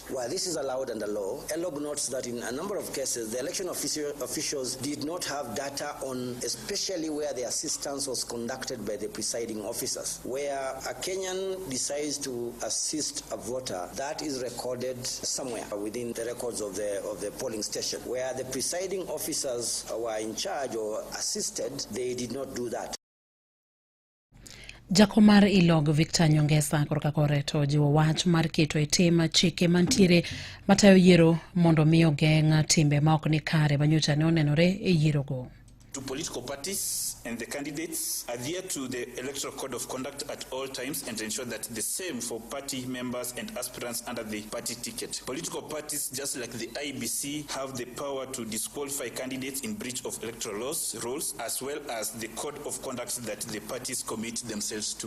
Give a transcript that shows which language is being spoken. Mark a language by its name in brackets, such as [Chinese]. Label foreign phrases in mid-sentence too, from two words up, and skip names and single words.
[English] While this is allowed under law, ELOG notes that in a number of cases, the election officials did not have data on, especially where the assistance was conducted by the presiding officer. Where a Kenyan decides to assist a voter, that is recorded somewhere within the records of the polling station. Where the presiding officers were in charge or assisted, they did not do that. [Luo (Kenya and Tanzania)] Jakomar ELOG Victor Nyongesa korka koreto jiwo wach mar keto e tema chike mantiere matayo yiero mondo miyo geng' timbe ma ok ni kare manyocha ne onenore e yiero go. [English] To political parties and the candidates adhere to the Electoral Code of Conduct at all times and ensure that the same for party members and aspirants under the party ticket. Political parties, just like the IBC, have the power to disqualify candidates in breach of electoral rules, as well as the code of conduct that the parties commit themselves to.